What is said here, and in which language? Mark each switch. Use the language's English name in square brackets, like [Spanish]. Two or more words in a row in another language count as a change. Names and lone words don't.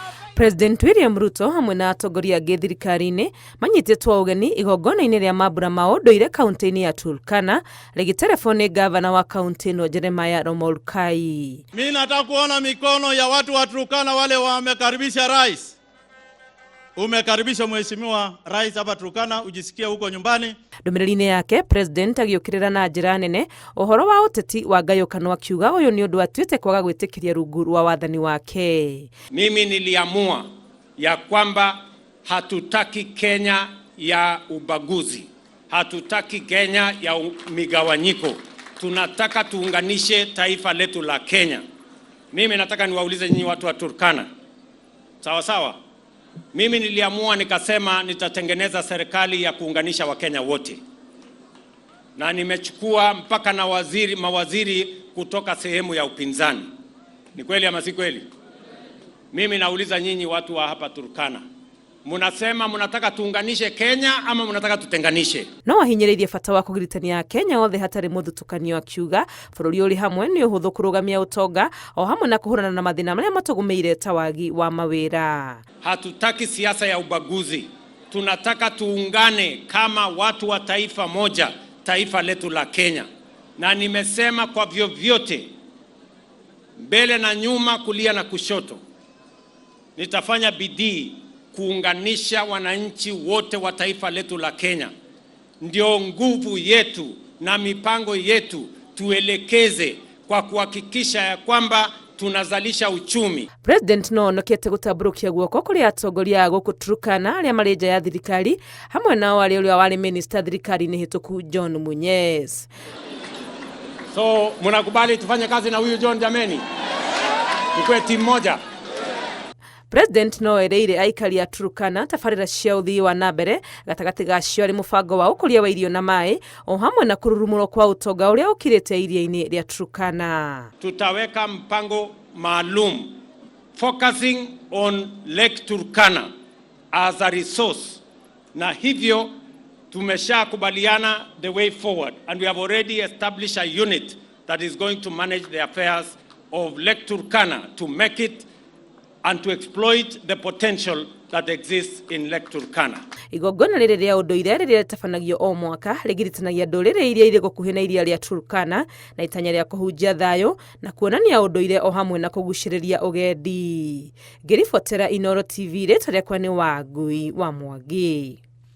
[Kikuyu] President William Ruto hamwe na atongoria angĩ thirikari-inĩ manyitĩtwo ũgeni igongona-inĩ rĩa mambura ma ũndũire kaunti-inĩ ya Turkana rĩgĩterebwo nĩ gavana wa kaunti ĩno Jeremiah Romolkai. [Swahili] Mimi nataka kuona mikono ya watu wa Turkana wale wamekaribisha rais. Umekaribisha mheshimiwa rais hapa Turkana, ujisikie huko nyumbani. [Kikuyu] Ndũmĩrĩri-inĩ yake president agĩũkĩrĩra na njĩra nene ũhoro wa ũteti wa ngayũkano akiuga ũyũ nĩ ũndũ atuĩte kwaga gwĩtĩkĩria rungu rwa wathani wake. [Swahili] Mimi niliamua ya kwamba hatutaki Kenya ya ubaguzi, hatutaki Kenya ya migawanyiko, tunataka tuunganishe taifa letu la Kenya. Mimi nataka niwaulize nyinyi watu wa Turkana, sawa sawa? Mimi niliamua nikasema nitatengeneza serikali ya kuunganisha Wakenya wote. Na nimechukua mpaka na mawaziri kutoka sehemu ya upinzani. Ni kweli ama si kweli? Mimi nauliza nyinyi watu wa hapa Turkana, munasema munataka tuunganishe Kenya ama munataka tutenganishe? [Kikuyu] No ahinyĩrĩirie bata wa kũgiritania Kenya othe hatarĩ mũthutũkanio akiuga bũrũri ũrĩ hamwe nĩ ũhũthũ kũrũgamia ũtonga o hamwe na kũhũrana na mathĩna marĩa matũgũmĩire ta wagi wa mawĩra. [Swahili] Hatutaki siasa ya ubaguzi. Tunataka tuungane kama watu wa taifa moja, taifa letu la Kenya. Na nimesema kwa vyovyote, mbele na nyuma, kulia na kushoto, nitafanya bidii kuunganisha wananchi wote wa taifa letu la Kenya. Ndio nguvu yetu na mipango yetu tuelekeze kwa kuhakikisha ya kwamba tunazalisha uchumi. [Kikuyu] President no onokete gũtambũrũkia guoko kũrĩ atongoria gũkũ Turkana arĩa marĩ nja ya thirikari hamwe nao arĩ ũrĩa warĩ minister thirikari-inĩ hĩtũku John Munyes. [Swahili] So mnakubali tufanye kazi na huyu John jameni? Tukue timu moja. [Kikuyu] President no ereire aikari a Turkana tabarĩra cia ũthii wa nambere gatagatĩ gacio arĩ mũbango wa ũkũria wa irio na maĩ o hamwe na kũrurumũrwo kwa ũtonga ũrĩa ũkirĩte iria-inĩ rĩa Turkana. [Swahili] Tutaweka mpango maalum [English] focusing on Lake Turkana as a resource, [Swahili] na hivyo tumeshakubaliana [English] the way forward, and we have already established a unit that is going to manage the affairs of Lake Turkana to make it and to exploit the potential that exists in Lake Turkana. [Kikuyu] Igongona rĩrĩ rĩa ũndũire rĩrĩa rĩtabanagio o mwaka rĩgiritanagia ndũrĩrĩ iria irĩ gũkuhĩ na iria rĩa Turkana na itanya rĩa kũhunjia thayũ na kuonania ũndũire o hamwe na kũgucĩrĩria ũgendi. Ngĩribotera Inooro TV, rĩtwa rĩakwa nĩ Wangui wa Mwangi.